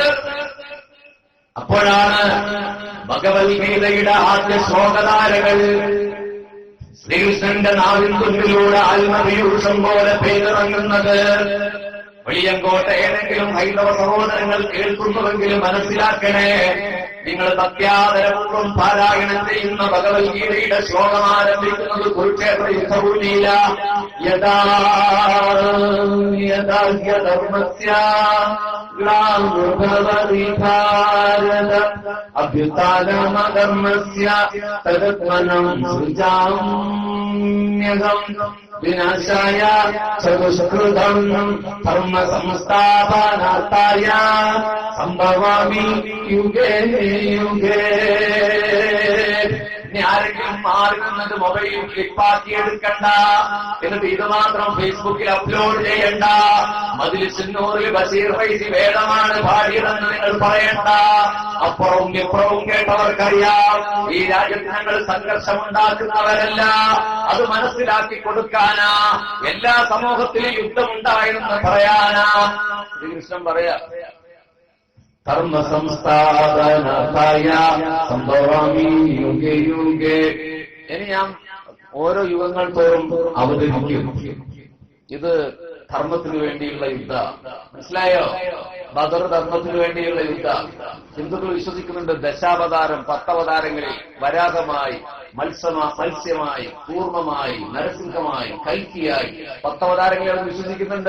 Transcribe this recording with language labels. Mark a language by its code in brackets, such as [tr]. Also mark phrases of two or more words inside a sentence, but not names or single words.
[ml] അപ്പോഴാണ് ഭഗവത്ഗീതയുടെ ആദ്യ ശ്ലോകധാരകൾ ശ്രീകൃഷ്ണന്റെ നാവിൻ തുമ്പിലൂടെ ആത്മപീയൂഷം പോലെ പെയ്തിറങ്ങുന്നത്. വെളിയങ്കോട്ട ഏതെങ്കിലും ഹൈന്ദവ സഹോദരങ്ങൾ കേൾക്കുന്നുവെങ്കിലും മനസ്സിലാക്കണേ, നിങ്ങൾ സത്യാദരപൂർവ്വം പാരായണം ചെയ്യുന്ന ഭഗവത്ഗീതയുടെ ശ്ലോകം ആരംഭിക്കുന്നത് കുരുക്ഷേത്ര യുദ്ധഭൂമിയില. [sa] യഥാ ധർമ്മസ്യ ഗ്ലാനിർഭവതി ഭാരത അഭ്യുത്ഥാനമധർമ്മസ്യ തദത്മനം സൃജാമ്യഹം വിനാശായ ചതുഷ്കൃതം ധർമ്മ സംസ്ഥാപനാർത്ഥായ സംഭവാമി യുഗേ യുഗേ. [ml] ഇനി ആരെങ്കിലും മാറി നിന്നത് മൊബൈലിൽ ക്ലിപ്പാക്കിയെടുക്കണ്ട, എന്നിട്ട് ഇത് മാത്രം ഫേസ്ബുക്കിൽ അപ്ലോഡ് ചെയ്യണ്ട. മജ്‌ലിസുന്നൂറിൽ ബഷീർ ഫൈസി വേദമാണ് പാടിയതെന്ന് നിങ്ങൾ പറയണ്ട. അപ്പുറവും ഇപ്പുറവും കേട്ടവർക്കറിയാം, ഈ രാജ്യത്ത് ഞങ്ങൾ സംഘർഷമുണ്ടാക്കുന്നവരല്ല. അത് മനസ്സിലാക്കി കൊടുക്കാനാ, എല്ലാ സമൂഹത്തിലും യുദ്ധമുണ്ടായെന്ന് പറയാനാ ശ്രീകൃഷ്ണൻ പറയാ. [sa] ധർമ്മ സംസ്ഥാപനായ സംഭവാമി യുഗേ യുഗേ. [ml] ഇനി ഞാൻ ഓരോ യുഗങ്ങൾ തോറും അവതരിക്കും. ഇത് ധർമ്മത്തിന് വേണ്ടിയുള്ള യുദ്ധ, മനസ്സിലായോ? ബദർ ധർമ്മത്തിന് വേണ്ടിയുള്ള യുദ്ധ. ഹിന്ദുക്കൾ വിശ്വസിക്കുന്നുണ്ട് ദശാവതാരം, 10 അവതാരങ്ങളിൽ വരാഹമായി, മത്സ്യമായി, കൂർമ്മമായി, നരസിംഹമായി, കൽക്കിയായി 10 അവതാരങ്ങളെ അവർ വിശ്വസിക്കുന്നുണ്ട്.